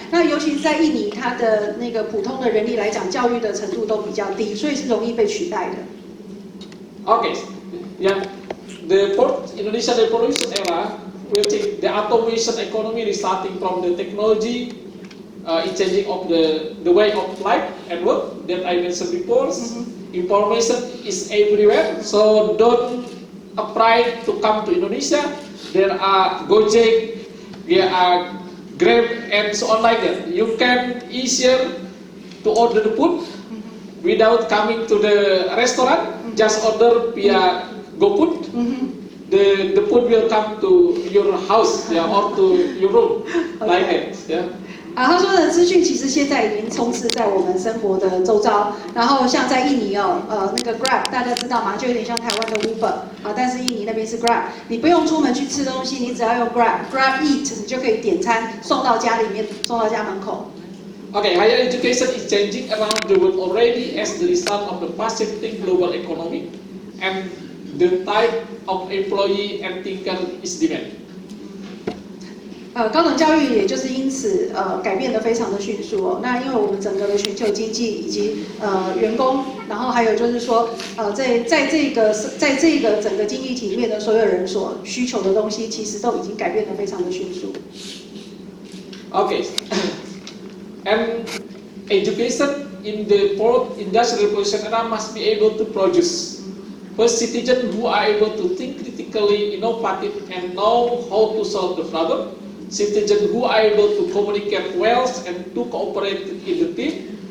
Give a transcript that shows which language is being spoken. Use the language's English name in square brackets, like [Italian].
[Chinese] 那尤其是在印尼，它的那个普通的人力来讲，教育的程度都比较低，所以是容易被取代的。 [English] Okay, yeah, the fourth Indonesian revolution era will take the automation economy starting from the technology. It's changing of the way of life and work that I mentioned before. Information is everywhere, so don't afraid to come to Indonesia. There are Gojek, there are Grab, and so on like that. You can easier to order the food without coming to the restaurant. Just order via GoFood. The food will come to your house, yeah, or to your room, like that. Yeah. [Chinese] 他说的资讯其实现在已经充斥在我们生活的周遭，然后像在印尼那个 Grab 大家知道吗？就有点像台湾的 Uber 但是印尼那边是 Grab， 你不用出门去吃东西，你只要用 Grab Eat， 你就可以点餐送到家里面，送到家门口。 [English] Okay, higher education is changing around the world already as the result of the fast-shifting global economy, and the type of employee and thinker is demand. [Chinese] 高等教育也就是因此改变得非常的迅速那因为我们整个的全球经济以及员工，然后还有就是说在这个整个经济体里面的所有人所需求的东西，其实都已经改变得非常的迅速。 [English] Okay, and education in the fourth industrial revolution era must be able to produce first citizens who are able to think critically, innovative, and know how to solve the problem. Citizens who are able to communicate well and to cooperate in the team.